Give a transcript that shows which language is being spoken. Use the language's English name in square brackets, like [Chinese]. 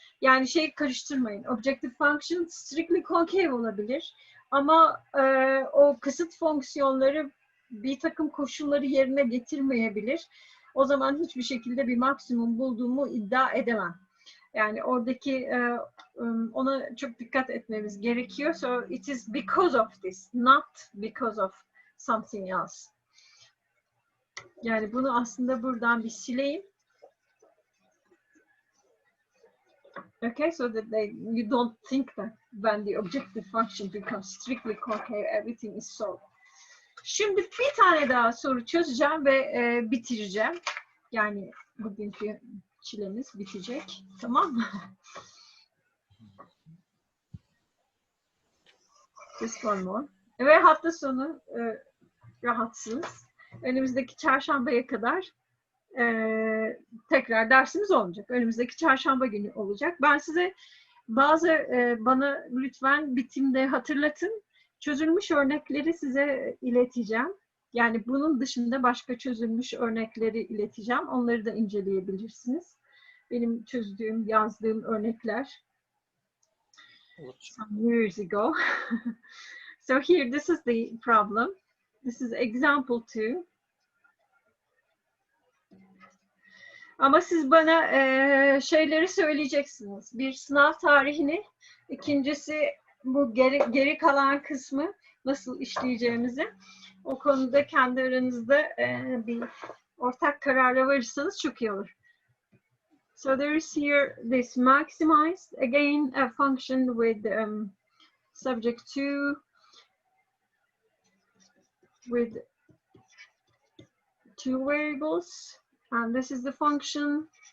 [Turkish] Yani şey karıştırmayın. Objective function strictly concave olabilir. Ama o kısıt fonksiyonları bir takım koşulları yerine getirmeyebilir. O zaman hiçbir şekilde bir maksimum bulduğumu iddia edemem. Yani oradaki ona çok dikkat etmemiz gerekiyor. [English] So it is because of this, not because of something else. [Turkish] Yani bunu aslında buradan bir sileyim. [English] Okay, so that you don't think that when the objective function becomes strictly concave, everything is solved. [Turkish] Şimdi bir tane daha soru çözeceğim ve bitireceğim. Yani bugünkü çilemiz bitecek. Tamam mı? [English] Just one more. [Turkish] Ve hafta sonu rahatsız. Önümüzdeki çarşambaya kadar tekrar dersimiz olmayacak. Önümüzdeki çarşamba günü olacak. Ben size bana lütfen bitimde hatırlatın. Çözülmüş örnekleri size ileteceğim. Yani bunun dışında başka çözülmüş örnekleri ileteceğim. Onları da inceleyebilirsiniz. Benim çözdüğüm, yazdığım örnekler [English] some years ago. So here, this is the problem. This is example 2. [Turkish] Ama siz bana şeyleri söyleyeceksiniz. Bir, sınav tarihini. İkincisi bu geri kalan kısmı nasıl işleyeceğimizi. O konuda kendi aranızda bir ortak karara varırsanız çok iyi olur. [English] So there is here this maximized, again a function with subject 2 with 2 variables, and this is the function.